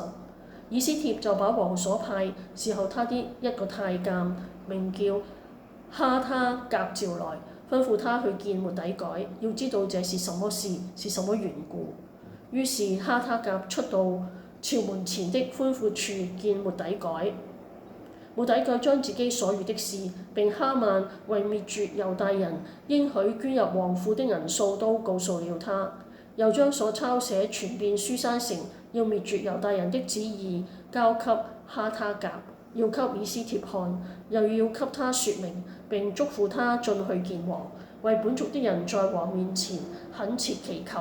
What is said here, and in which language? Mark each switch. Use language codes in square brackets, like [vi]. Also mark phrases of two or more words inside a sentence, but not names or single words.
[zh] 以斯帖就把王所派侍候他的一個太監，名叫哈他革召來，吩咐他去見末底改，要知道這是什麼事，是什麼緣故。於是哈他革出到朝門前的寬闊處見末底改。末底改將自己所遇的事，並哈曼為滅絕猶大人應許捐入王庫的銀數都告訴了他，又將所抄寫傳遍書珊城要滅絕猶大人的旨意交給哈他革，要給以斯帖看，又要給他説明，並囑咐他進去見王，為本族的人在王面前懇切祈求。